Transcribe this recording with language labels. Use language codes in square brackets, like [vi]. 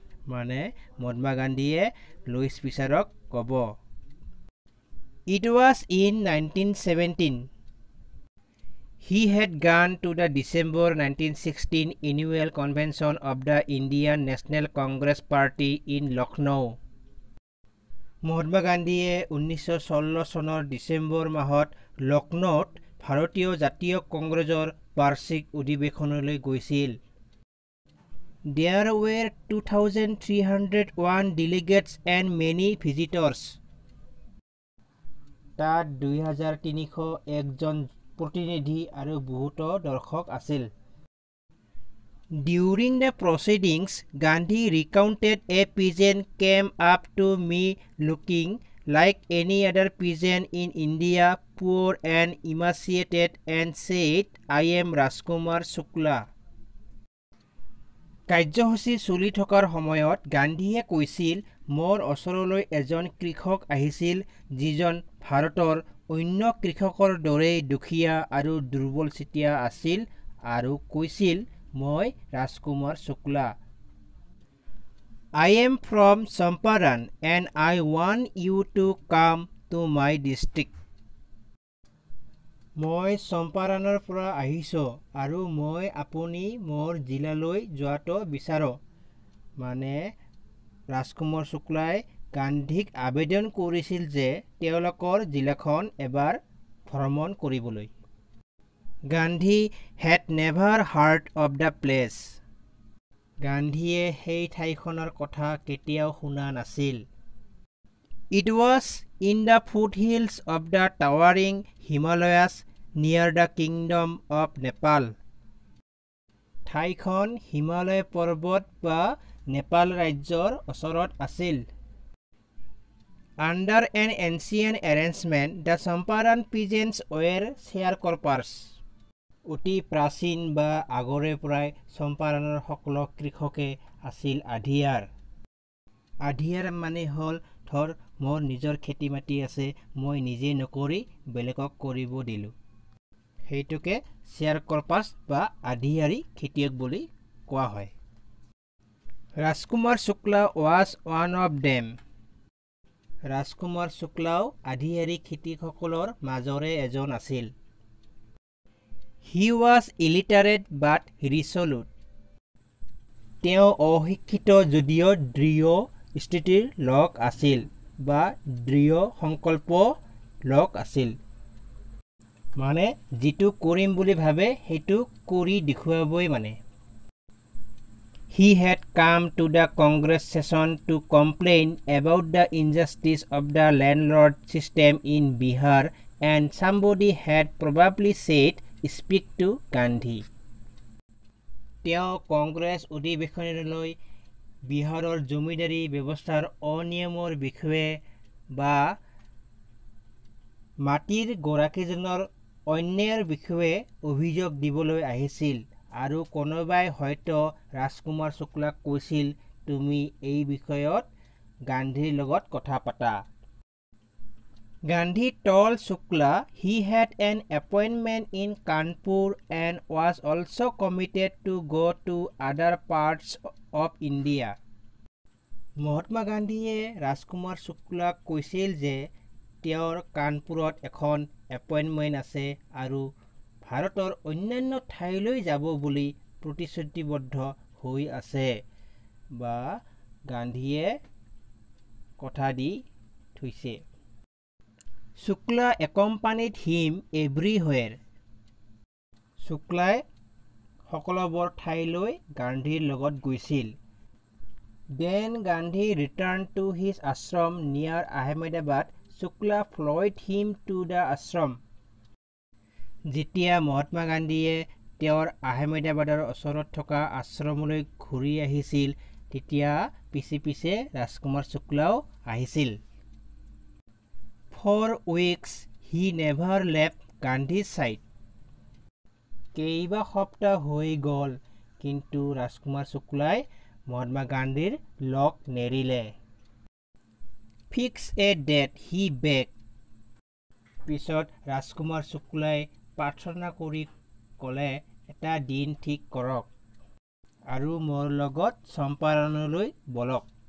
[as] মানে মহাত্মা গান্ধীয়ে লুইচ ফিছাৰক ক'ব। [en] It was in 1917. He had gone to the December 1916 annual convention of the Indian National Congress Party in Lucknow. [as] Mahatma গান্ধীয়ে 1916 চনৰ ডিচেম্বৰ মাহত লক্ষ্ণৌত ভাৰতীয় জাতীয় কংগ্ৰেছৰ বাৰ্ষিক অধিৱেশনলৈ গৈছিল। [en] There were 2,301 delegates and many visitors. [as] তাত 2,301 জন প্ৰতিনিধি আৰু বহুতো দৰ্শক আছিল। [en] During the proceedings, Gandhi recounted a peasant came up to me looking like any other peasant in India, poor and emaciated, and said, I am Rajkumar Shukla. [as] কাৰ্যসূচী চলি থকাৰ সময়ত গান্ধীয়ে কৈছিল, মোৰ ওচৰলৈ এজন কৃষক আহিছিল যিজন ভাৰতৰ অন্য কৃষকৰ দৰেই দুখীয়া আৰু দুৰ্বলচিতীয়া আছিল আৰু কৈছিল, মই ৰাজকুমাৰ শুক্লা। [en] I am from Champaran and I want you to come to my district. [as] মই চম্পাৰণৰ পৰা আহিছোঁ আৰু মই আপুনি মোৰ জিলালৈ যোৱাটো বিচাৰোঁ। মানে ৰাজকুমাৰ শুক্লাই গান্ধীক আবেদন কৰিছিল যে তেওঁলোকৰ জিলাখন এবাৰ ভ্ৰমণ কৰিবলৈ। [en] Gandhi had never heard of the place. [as] গান্ধীয়ে সেই ঠাইখনৰ কথা কেতিয়াও শুনা নাছিল। [en] It was in the foothills of the towering Himalayas near the kingdom of Nepal. [as] ঠাইখন হিমালয় পৰ্বত বা নেপাল ৰাজ্যৰ ওচৰত আছিল। [en] Under an ancient arrangement, the Champaran peasants were sharecroppers. [as] অতি প্ৰাচীন বা আগৰে পৰাই চম্পাৰণৰ সকলো কৃষকে আছিল আধিয়াৰ। আধিয়াৰ মানে হ'ল ধৰ মোৰ নিজৰ খেতি মাটি আছে, মই নিজে নকৰি বেলেগক কৰিব দিলোঁ। সেইটোকে শ্বেয়াৰক্ৰপাৰ্ছ বা আধিয়াৰী খেতিয়ক বুলি কোৱা হয়। [en] Rajkumar Shukla was one of them. [as] ৰাজকুমাৰ শুক্লাও আধিয়াৰী খেতিয়কসকলৰ মাজৰে এজন আছিল। [en] He was illiterate but resolute. [as] তেওঁ অশিক্ষিত যদিও দৃঢ় স্থিতিৰ লোক আছিল বা দৃঢ় সংকল্প লোক আছিল। মানে যিটো কৰিম বুলি ভাবে সেইটো কৰি দেখুৱাবই মানে। [en] He had come to the Congress session to complain about the injustice of the landlord system in Bihar, and somebody had probably said, "Speak to Gandhi." [as] তেওঁ কংগ্ৰেছ অধিৱেশনলৈ বিহাৰৰ জমিদাৰী ব্যৱস্থাৰ অনিয়মৰ বিষয়ে বা মাটিৰ গৰাকীজনৰ অন্যায়ৰ বিষয়ে অভিযোগ দিবলৈ আহিছিল আৰু কোনোবাই হয়তো ৰাজকুমাৰ শুক্লাক কৈছিল তুমি এই বিষয়ত গান্ধীৰ লগত কথা পাতা। [en] Gandhi told Shukla he had an appointment in Kanpur and was also committed to go to other parts of India. [as] Mahatma গান্ধীয়ে ৰাজকুমাৰ শুক্লাক কৈছিল যে তেওঁৰ কানপুৰত এখন এপইণ্টমেণ্ট আছে আৰু ভাৰতৰ অন্যান্য ঠাইলৈ যাব বুলি প্ৰতিশ্ৰুতিবদ্ধ হৈ আছে বা গান্ধীয়ে কথা দি থৈছে। [en] Shukla accompanied him everywhere. [as] শুক্লাই সকলোবোৰ ঠাইলৈ গান্ধীৰ লগত গৈছিল। [en] Then Gandhi returned to his ashram near Ahmedabad. Shukla followed him to the ashram. [as] যেতিয়া মহাত্মা গান্ধীয়ে তেওঁৰ আহমেদাবাদৰ ওচৰত থকা আশ্ৰমলৈ ঘূৰি আহিছিল তেতিয়া পিছে পিছে ৰাজকুমাৰ শুক্লাও আহিছিল। [en] For weeks he never left Gandhi's side. [as] কেইবা সপ্তাহ হৈ গ'ল কিন্তু ৰাজকুমাৰ শুক্লাই মহাত্মা গান্ধীৰ লগ নেৰিলে। [en] Fix a date he begged. [as] পিছত ৰাজকুমাৰ শুক্লাই প্ৰাৰ্থনা কৰি ক'লে এটা দিন ঠিক কৰক আৰু মোৰ লগত চম্পাৰণলৈ বলক।